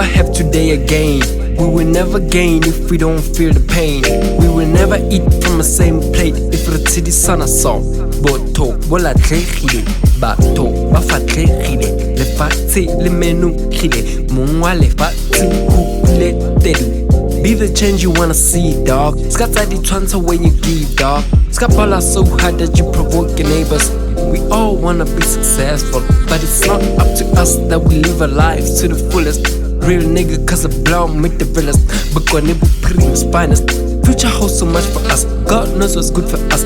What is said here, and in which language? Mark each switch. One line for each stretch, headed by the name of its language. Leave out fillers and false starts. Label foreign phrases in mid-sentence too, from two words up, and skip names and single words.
English: today again. We will never gain if we don't feel the pain. We will never eat from the same plate if
Tswana: re tshedisana
English: so.
Tswana: Botho bo latlhegile, batho ba fatlhegile, lefatshe le menogile, mong wa lefatshe o kuletedu.
English: Be the change you wanna see, dog.
Tswana: Ska tsa ditshwantsho
English: when you give, dog.
Tswana: Ska balla
English: so hard that you provoke your neighbors. We all wanna be successful, but it's not up to us that we live our lives to the fullest. Real nigga cause I blow make the realest, but gonna be pretty finest. Future holds so much for us, God knows what's good for us.